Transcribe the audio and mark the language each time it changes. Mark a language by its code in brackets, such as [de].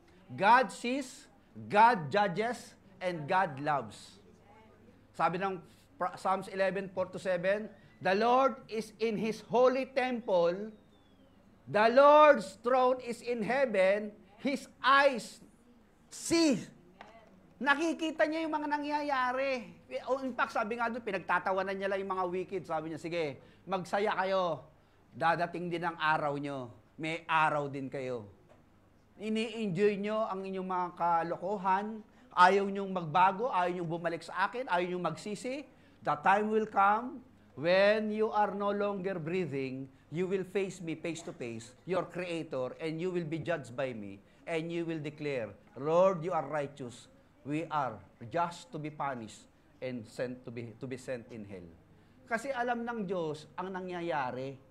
[en] God sees, God judges, and God loves. [tl] Sabi ng [en] Psalms 11:4-7, the Lord is in His holy temple, the Lord's throne is in heaven, His eyes see. [tl] Nakikita niya yung mga nangyayari. [en] In fact, [tl] sabi nga doon, pinagtatawanan niya lang yung mga wicked. Sabi niya, sige, magsaya kayo. Dadating din ang araw nyo. May araw din kayo. Ini-enjoy nyo ang inyong mga kalokohan. Ayaw nyong magbago. Ayaw nyong bumalik sa akin. Ayaw nyong magsisi. [en] The time will come when you are no longer breathing. You will face me face to face, your Creator, and you will be judged by me. And you will declare, Lord, you are righteous. We are just to be punished and sent to be sent in hell. [tl] Kasi alam ng Diyos ang nangyayari.